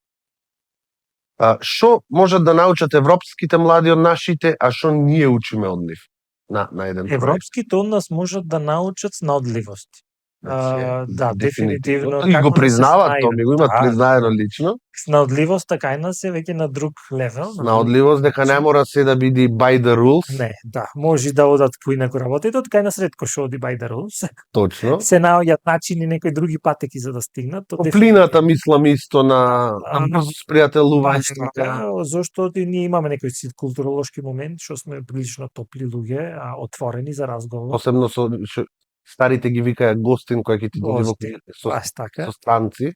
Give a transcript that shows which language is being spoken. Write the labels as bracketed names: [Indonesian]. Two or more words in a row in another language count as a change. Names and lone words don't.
[Macedonian] Што можат да научат европските млади од нашите, а што ние учиме од нив на еден проект? Европските од нас можат да научат снодливост. Да, дефинитивно. И го признават, тоа ми го имат признаено лично. Снаодливоста кај нас е веќе на друг левел. Снаодливост дека не мора се да биде [English] by the rules. [Macedonian] Не, да, може да одат поинаку работите, кај нас ретко што оди [English] by the rules. [Macedonian] Точно. Се наоѓаат начини некои други патеки за да стигнат. Топлината мислам исто на спријателување. Зошто ние имаме некој си културолошки момент што сме прилично топли луѓе, отворени за разговор. Посебно со старите ги викаат гостин кој ќе ти дојде со странци.